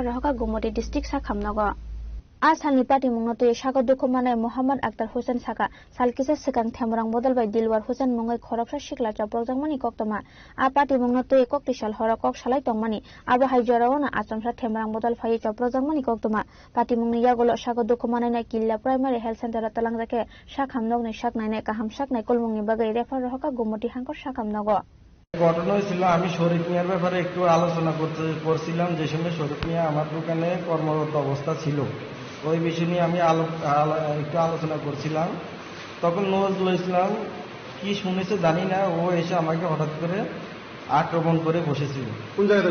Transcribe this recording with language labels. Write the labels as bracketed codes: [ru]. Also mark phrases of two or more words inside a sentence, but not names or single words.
[trp] Roka Gumoti District Sakhamnago Asalni Party Mungnoto Shaga Dukumane Muhammad Akhtar Hussain Saka Salkisa Sekang Themrang Bodal by Dilwar Hussain Mungai Khorokra Shikla Choprojangmani Koktoma A Party Mungnoto Kokteshal Hora Kok Shalai Tongmani Aba Haijorawana Asramsa Themrang Bodal Phai Choprojangmani Koktoma Party Mungni Yagolo Shaga Dukumane na Killa Primary Health Center Talangjake Shakhamnog ni Shak Nai Kaham Shak Nai Kolmungni Bagai Refer Roka Gumoti Hankor Shakamnago [bn] ঘটনা হয়েছিল আমি শরীফ মিয়ার ব্যাপারে একটু আলোচনা করছিলাম যে সময় শরীফ মিয়া আমার দোকানে কর্মরত অবস্থা ছিল ওই বিষয় নিয়ে আমি একটু আলোচনা করছিলাম তখন নজরুল ইসলাম কি শুনেছে জানি না ও এসে আমাকে হঠাৎ করে আক্রমণ করে বসেছিল কোন জায়গাতে